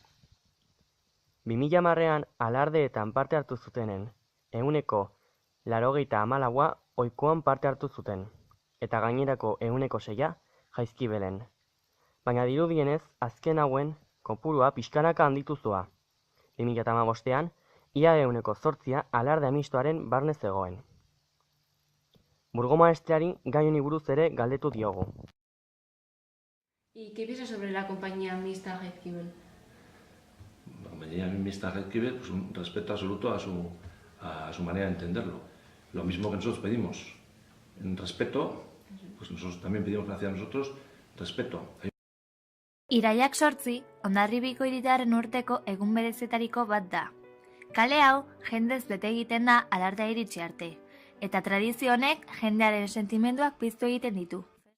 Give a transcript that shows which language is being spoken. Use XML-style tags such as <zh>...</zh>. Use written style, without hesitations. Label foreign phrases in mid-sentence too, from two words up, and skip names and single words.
<eu>2010ean alardeetan parte hartu zutenen, 94% ohikoan parte hartu zuten, eta gainerako 6% Jaizkibelen. Baina dirudienez, azken hauen kopurua pixkanaka handitu zua. 2015ean, ia 8% alardea mistoaren barne zegoen. Burgomaestreari gai honi buruz ere galdetu diogu.</eu> <es>¿Y qué piensas sobre la compañía mixta Jaizkibel? La compañía mixta Jaizkibel, pues un respeto absoluto a su manera de entenderlo. Lo mismo que nosotros pedimos. En respeto, pues nosotros también pedimos hacia nosotros respeto.</es> <eu>Iraiak 8, Hondarribiko hiritarren urteko egun berezitariko bat da. Kale hau jendez bete egiten da alardea iritsi arte, eta tradizio honek jendearen sentimenduak piztu egiten ditu.</eu>